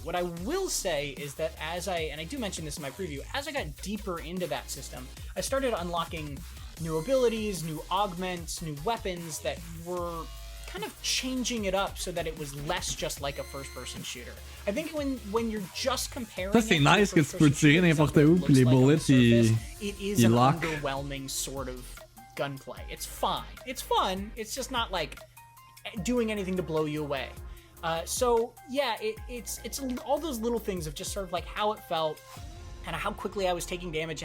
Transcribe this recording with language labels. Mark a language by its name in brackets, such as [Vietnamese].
[English] What I will say is that and I do mention this in my preview, as I got deeper into that system, I started unlocking new abilities, new augments, new weapons that were kind of changing it up so that it was less just like a first-person shooter. I think when you're just comparing, [French] ça c'est nice que tu peux tirer n'importe où puis les bullets [English] it is an underwhelming sort of gunplay. It's fine, it's fun, it's just not like doing anything to blow you away. So yeah, it's all those little things of just sort of like how it felt, kind of how quickly I was taking damage.